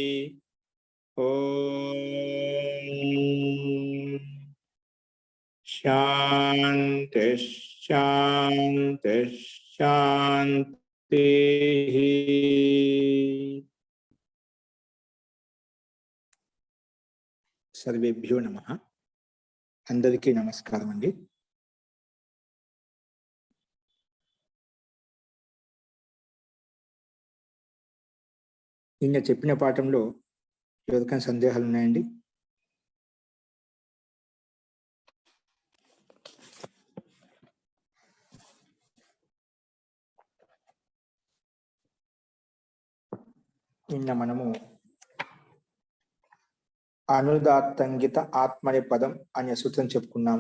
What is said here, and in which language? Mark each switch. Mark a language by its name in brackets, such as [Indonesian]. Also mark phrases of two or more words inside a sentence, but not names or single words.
[Sanskrit] ओम शांति शांति शांति। सर्वेभ्यो नमः। [Telugu] అందరికీ నమస్కారం అండీ। నిన్న చెప్పిన పాఠంలో ఎవరికైనా సందేహాలు ఉన్నాయండి? నిన్న మనము అనుదాత్తంగిత ఆత్మనేపదం అనే సూత్రం చెప్పుకున్నాము.